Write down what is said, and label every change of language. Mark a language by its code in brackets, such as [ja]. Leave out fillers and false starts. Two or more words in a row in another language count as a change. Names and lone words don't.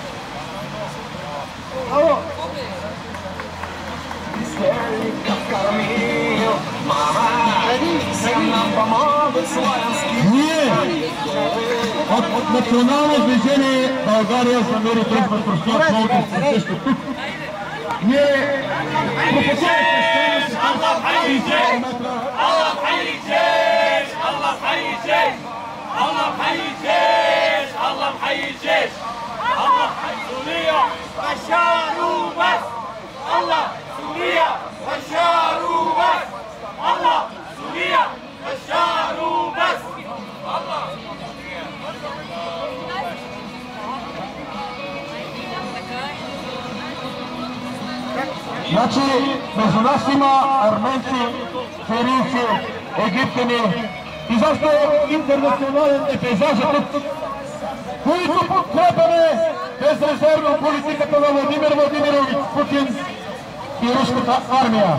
[bg] От национално движение България за мир и дружба с Русия, колкото сте също тук, ние пропозираме [ar] الله حي الجيش الله حي الجيش الله حي الجيش الله حي الجيش الله حي الجيش الله حي سوريا بشار وبس الله سوريا بشار وبس الله سوريا بشار وبس الله [bg] Значи, между нас има арменци, сирийци, египтяни, изобщо интернационален е пейзажът тук, които подкрепяме безрезервно политиката на Владимир Владимирович Путин и руската армия.